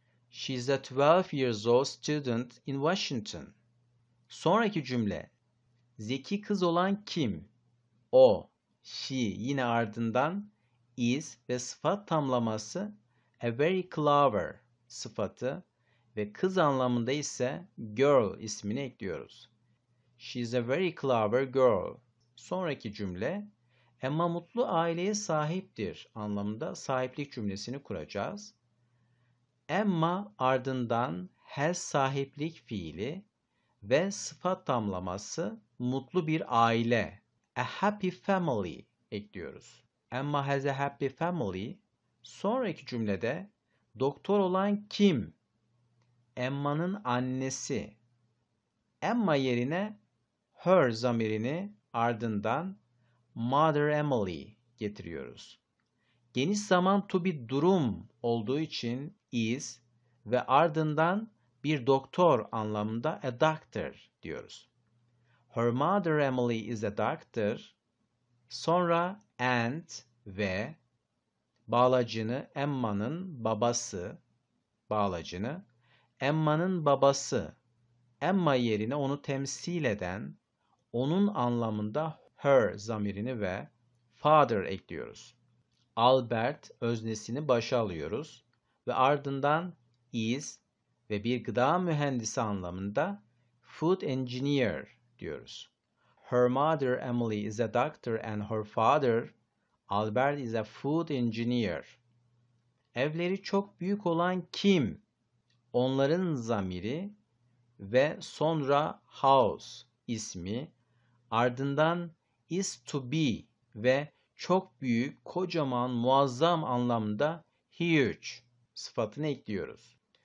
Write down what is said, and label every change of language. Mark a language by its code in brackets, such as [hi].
[en] She is a 12 years old student in Washington. [tr] Sonraki cümle. Zeki kız olan kim? O. She yine ardından is ve sıfat tamlaması a very clever sıfatı ve kız anlamında ise girl ismini ekliyoruz. [en] She is a very clever girl. [tr] Sonraki cümle Emma mutlu aileye sahiptir anlamında sahiplik cümlesini kuracağız. Emma ardından has sahiplik fiili ve sıfat tamlaması mutlu bir aile, [en] a happy family [tr] ekliyoruz. [en] Emma has a happy family. [tr] Sonraki cümlede doktor olan kim? Emma'nın annesi. Emma yerine her zamirini ardından Mother Emily getiriyoruz. Geniş zaman to be durum olduğu için is ve ardından bir doktor anlamında [en] a doctor [tr] diyoruz. [en] Her mother Emily is a doctor. [tr] Sonra and ve bağlacını Emma'nın babası bağlacını Emma'nın babası Emma yerine onu temsil eden onun anlamında her zamirini ve father ekliyoruz. Albert öznesini başa alıyoruz ve ardından is ve bir gıda mühendisi anlamında food engineer diyoruz. [en] Her mother Emily is a doctor and her father Albert is a food engineer. [tr] Evleri çok büyük olan kim? Onların zamiri ve sonra house ismi, ardından is to be ve çok büyük, kocaman, muazzam anlamda huge sıfatını ekliyoruz.